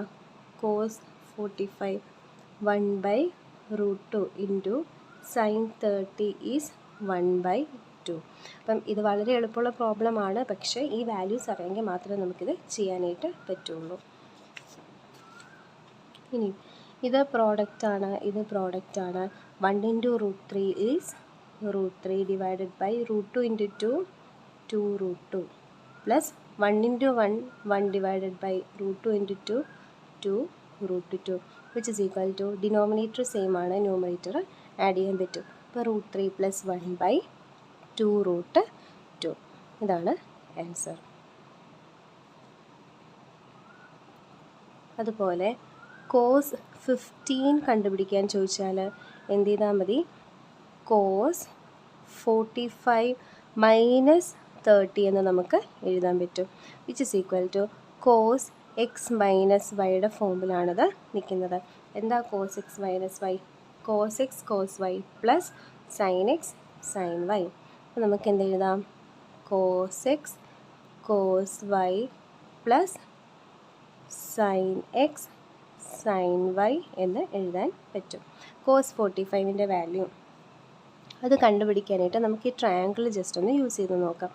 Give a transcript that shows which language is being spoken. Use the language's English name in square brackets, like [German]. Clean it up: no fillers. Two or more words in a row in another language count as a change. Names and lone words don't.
[English] cos 45 1/√2 into sine 30 is 1/2. [Malayalam] അപ്പം ഇത് വളരെ എളുപ്പമുള്ള പ്രോബ്ലമാണ്. പക്ഷേ ഈ വാല്യൂസ് അറിയാമെങ്കിൽ മാത്രമേ നമുക്കിത് ചെയ്യാനായിട്ട് പറ്റുള്ളൂ. ഇനി ഇത് പ്രോഡക്റ്റാണ്, ഇത് പ്രോഡക്റ്റാണ്. [English] 1 × √3 is √3 divided by √2 × 2 2√2 plus 1 × 1 1 divided by √2 × 2 2√2 which is equal to denominator same [Malayalam] ആണ്, ന്യൂമറേറ്റർ ആഡ് ചെയ്യാൻ പറ്റും. അപ്പോൾ √3 + 1/2√2 ഇതാണ് ആൻസർ. അതുപോലെ cos 15 കണ്ടുപിടിക്കാൻ ചോദിച്ചാൽ എന്ത് ചെയ്താൽ മതി? cos 45 - 30 എന്ന് നമുക്ക് എഴുതാൻ പറ്റും. [English] which is equal to cos x - y [Malayalam] ഫോമിലാണിത് നിൽക്കുന്നത്. [English] എന്താ cos x - y? cos x cos y plus sin x sin y. [Malayalam] അപ്പോൾ നമുക്ക് എന്ത് എഴുതാം? [English] cos x cos y plus sin x sin y [Malayalam] എന്ന് എഴുതാൻ പറ്റും. cos 45ൻ്റെ വാല്യൂ അത് കണ്ടുപിടിക്കാനായിട്ട് നമുക്ക് ഈ ട്രയാങ്കിൾ ജസ്റ്റ് ഒന്ന് യൂസ് ചെയ്ത് നോക്കാം.